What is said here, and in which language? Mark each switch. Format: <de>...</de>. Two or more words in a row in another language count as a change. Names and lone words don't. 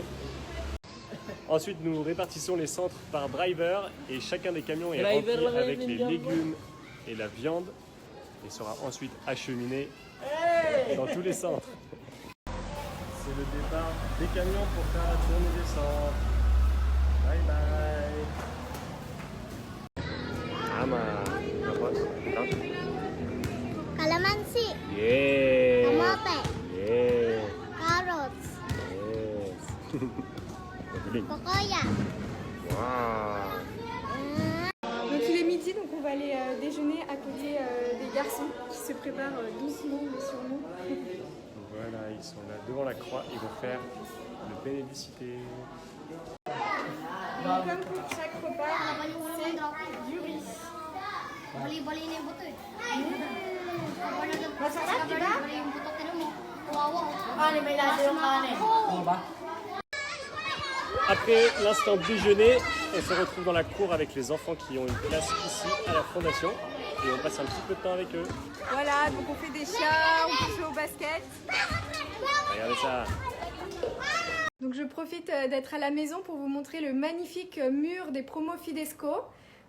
<fr>Ensuite, nous répartissons les centres par driver et chacun des camions est rempli avec les légumes et la viande et sera ensuite acheminé dans tous les centres. C'est le départ des camions pour faire la tournée des centres.</fr> <en>Bye bye. Ama,</en> <tl>Calamansi.</tl> <en>Yeah.</en> <tl>Kamote.</tl> <en>Yeah. Carrots. Yes. Papaya. Wow.</en> <fr>Donc il est midi, donc on va aller déjeuner à côté des garçons qui se préparent doucement mais sûrement. Voilà, ils sont là devant la croix, ils vont faire le bénédicité. Donc, comme pour chaque repas, c'est du riz.</fr> <tl>Bali-bali na yung buto eh. Masarap, di ba? Bali yung buto, tinan mo. Kawawa. Kanin, may lasa yung kanin. Ano ba?</tl> <fr>Après l'instant déjeuner, on se retrouve dans la cour avec les enfants qui ont une place ici à la fondation et on passe un petit peu de temps avec eux. Voilà, donc on fait des chats, on peut jouer au basket. Regardez ça. Donc je profite d'être à la maison pour vous montrer le magnifique mur des promos Fidesco.</fr>